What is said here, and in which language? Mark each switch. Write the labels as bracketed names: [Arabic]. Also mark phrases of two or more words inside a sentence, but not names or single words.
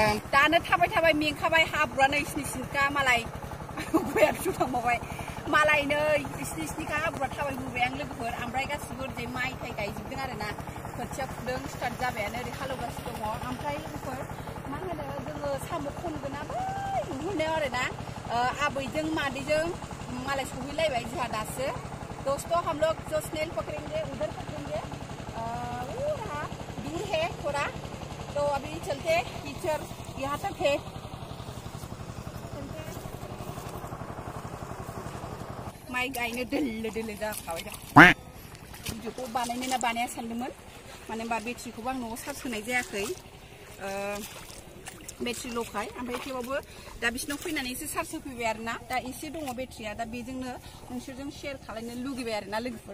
[Bodo] दानो थाबाय थाबाय मेंखाबाय हाब्रुआनो इसिनि सिनखा मालाय गयाथ' थांबावबाय मालाय नै इसिनि सिनिखा हाब्रुआ थाबायबोबाय आं लोगोफोर। ओमफ्राय गासिबो ओरै माइ थाइ गायजोबदों आरो ना खोथिया फुदों स्टार्ट जाबायानो ओरै हालेवगासिनो दङ। ओमफ्राय लोगोफोर मा होनो जोङो साम' खनगोना बै नुहुरनायाव आरो ना आबैजों मादैजों मालाय सहैलायबाय जोंहा दासो। [Hindi] दोस्तों हम लोग जो स्नेल पकड़ेंगे उधर पकड़ेंगे वो रहा दूर है थोड़ा तो अभी चलते टीचर यहाँ तक है। [Bodo] माइ गायनो दोल्लो दोल्लो जाखाबाय दा भिडिअखौ बानायनो ना बानाया सानदोंमोन मानो होनबा बेटारिखौबो आं न'आव चार्ज होनाय जायाखै बेटारि ल'खाय। ओमफ्राय थेवबाबो दा बिसिनाव फैनानै एसे चार्ज होफैबाय आरो ना दा एसे दङ बेटारिया दा बेजोंनो नोंसोरजों शेयार खालामनो लुगैबाय आरो ना लोगोफोर।